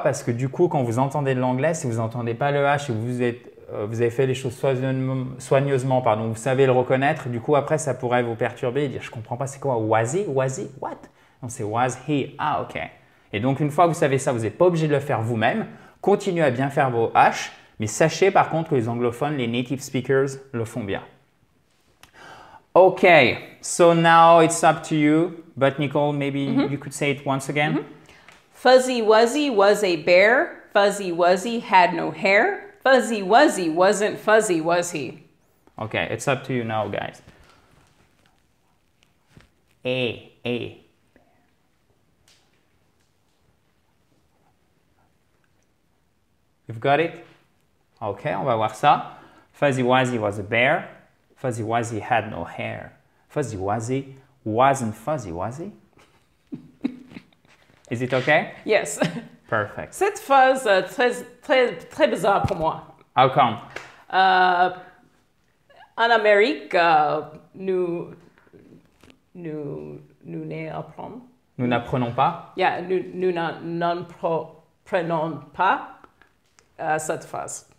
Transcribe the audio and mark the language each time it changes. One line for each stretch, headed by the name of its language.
French: Parce que du coup, quand vous entendez de l'anglais, si vous n'entendez pas le H et vous avez fait les choses soigneusement, pardon, vous savez le reconnaître, du coup, après, ça pourrait vous perturber et dire, je ne comprends pas, c'est quoi?
English: Wuzzy? Wuzzy? What?
French: Non, c'est
English: was he. Ah, ok.
French: Et donc, une fois que vous savez ça, vous n'êtes pas obligé de le faire vous-même. Continuez à bien faire vos H, mais sachez par contre que les anglophones, les native speakers, le font bien.
English: Okay, so now it's up to you. But Nicole, maybe you could say it once again. Fuzzy Wuzzy was a bear. Fuzzy Wuzzy had no hair. Fuzzy Wuzzy wasn't fuzzy, was he? Okay, it's up to you now, guys. A. You've got it? Okay, on va voir ça. Fuzzy Wuzzy was a bear. Fuzzy Wuzzy had no hair. Fuzzy Wuzzy wasn't fuzzy, was he? Is it okay? Yes. Perfect.
French: Cette phrase très bizarre pour moi.
English: How come?
French: En Amérique, nous n'apprenons. Nous n'apprenons pas. Yeah, nous n'apprenons pas cette phrase.